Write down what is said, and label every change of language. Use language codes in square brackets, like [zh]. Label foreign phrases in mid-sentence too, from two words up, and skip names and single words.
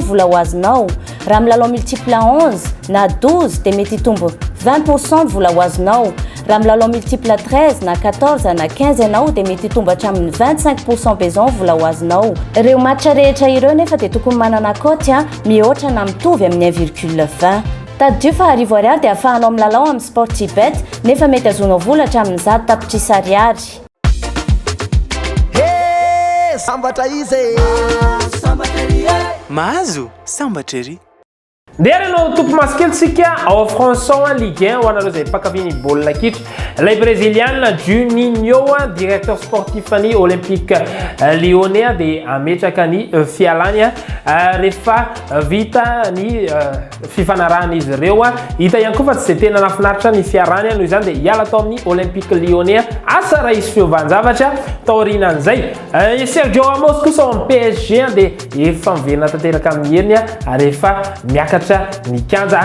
[mg] vola ho azonao raha milalao multiple 11 na 12 dia mety hitombo 20% vola ho azonao raha milalao multiple 13 na 14 na 15 ianao dia mety hitombo hatramin'ny 25% bezon vola ho azonao ireo match rehetra ireo nefa dia tokony manana koty mihoatra na mitovy amin'ny 1,20 taddio fa arivo ariary dia ahafahanao milalao amin'ny Sportybet nefa mety azonao vola hatramin'ny 10 tapitrisa ariary. Hey, samba taize. Samba taize. Mazu, samba cherry. Dia no topo maskeltsika ao France Ligue 1 ho anareo zay pakaviny baolina kitra lay brésiliana Juninho [fr] directeur sportif [mg] ny Olympique Lyonnais dia ametraka ny fialany rehefa vita ny fifanarahana izy ireo hita ihany koa fa tsy tena nafinaritra ny fiarahany noho izany dia hiala tao amin'ny Olympique Lyonnais asa raha izy fiovanjavatra taorinan'izay Sergio Ramos kosa ao amin'ny PSG dia efa miverina tanteraka amin'ny heriny rehefa miakatra miakatra ny kanja.